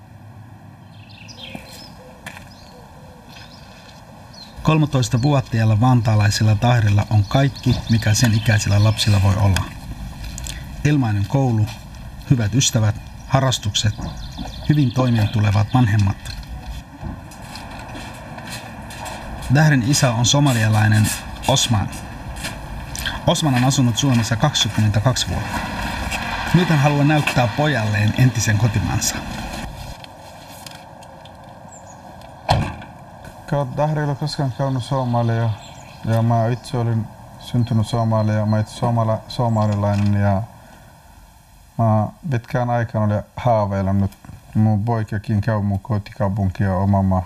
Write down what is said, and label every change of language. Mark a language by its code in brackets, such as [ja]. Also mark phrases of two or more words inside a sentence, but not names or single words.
[fi] 13-vuotiaalla vantaalaisella Dahirilla on kaikki, mikä sen ikäisillä lapsilla voi olla. Ilmainen koulu, hyvät ystävät, harrastukset, hyvin toimeentulevat vanhemmat. Dahirin isä on somalialainen Osman. Osman on asunut Suomessa 22 vuotta. Nyt hän haluaa näyttää pojalleen entisen kotimaansa. Dahir ei ole koskaan käynyt Somalia ja mä itse olin syntynyt Somalia, mä itse somalilainen ja mä pitkään aikaan olin haaveillut mun poikakin käy mun kotikaupunki ja oma maa.